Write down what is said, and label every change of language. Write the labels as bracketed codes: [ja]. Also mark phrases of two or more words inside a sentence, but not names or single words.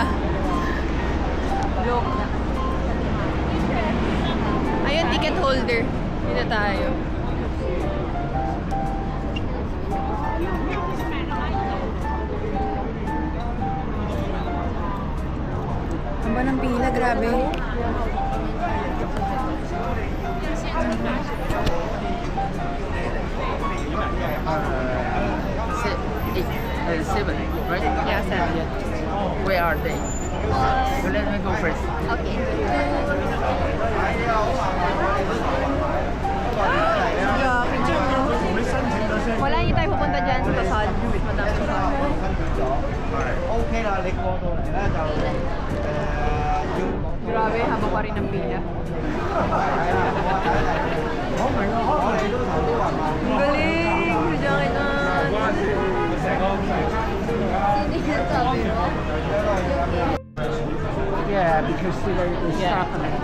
[tl] Joke na. Ayun, [en] ticket holder. [tl] Dito tayo. Haba ng pila, grabe. [en] Seven, right? Yeah, 7. Where are they? So let me go first. [tl] Wala, hindi tayo pupunta dyan sa Tasad. Madami siya pa. [yue] OK 啦，你過到嚟咧就要 [tl] Grabe, haba pa rin ng pila. [yue] 我明啊，可能你都頭都暈埋。 [tl] Ang galing! Si Jackie na. [en] Yeah, because today is happening.